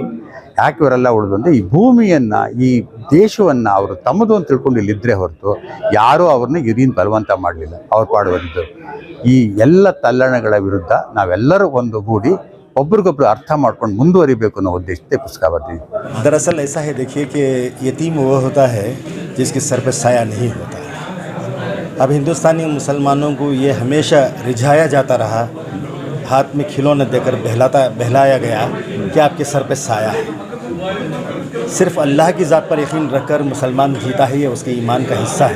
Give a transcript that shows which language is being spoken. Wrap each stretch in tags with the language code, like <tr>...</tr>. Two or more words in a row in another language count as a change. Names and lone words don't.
<kn>ಯಾಕೆ ಇವರೆಲ್ಲ ಉಳಿದು ಅಂದರೆ ಈ ಭೂಮಿಯನ್ನು, ಈ ದೇಶವನ್ನು ಅವರು ತಮ್ಮದು ಅಂತ ತಿಳ್ಕೊಂಡು ಇಲ್ಲಿದ್ದರೆ ಹೊರತು ಯಾರೂ ಅವ್ರನ್ನ ಹಿರಿಯಿಂದ ಬಲವಂತ ಮಾಡಲಿಲ್ಲ, ಅವ್ರ ಪಾಡುವರಿದ್ದರು. ಈ ಎಲ್ಲ ತಲ್ಲಣಗಳ ವಿರುದ್ಧ ನಾವೆಲ್ಲರೂ ಒಂದುಗೂಡಿ ಒಬ್ರಿಗೊಬ್ರು ಅರ್ಥ ಮಾಡ್ಕೊಂಡು ಮುಂದುವರಿಬೇಕು ಅನ್ನೋ ಉದ್ದೇಶಕ್ಕೆ ಪುಸ್ತಕ ಬರ್ತೀವಿ.</kn> <hi>दरअसल ऐसा है, देखिए कि यतीम वो होता है जिसके सर पे साया नहीं होता है. अब हिंदुस्तानी मुसलमानों को ये हमेशा रिझाया जाता रहा, हाथ में खिलौना देकर बहलाया गया कि आपके सर पे साया है. सिर्फ अल्लाह की ज़ात पर यकीन रखकर मुसलमान जीता है, ये उसके ईमान का हिस्सा है.</hi>